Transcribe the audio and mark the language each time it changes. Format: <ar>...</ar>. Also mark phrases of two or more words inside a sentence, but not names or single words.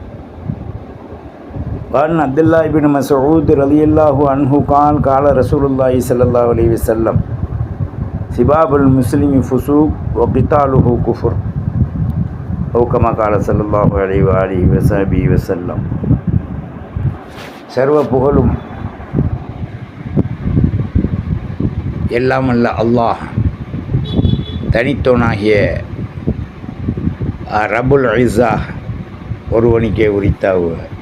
<ar>وعن عبد الله بن مسعود رضي الله عنه قال قال رسول الله صلى الله عليه وسلم سباب المسلم فسوق وقتاله كفر أو كما قال صلى الله عليه وآله وصحبه وسلم.</ar> <ta>சர்வ புகழும் எல்லாம் அல்ல அல்லாஹ் தனித்தோனாகிய</ta> <ar>رب العزة</ar> <ta>ஒருவனுக்கே உரித்தாவுக.</ta>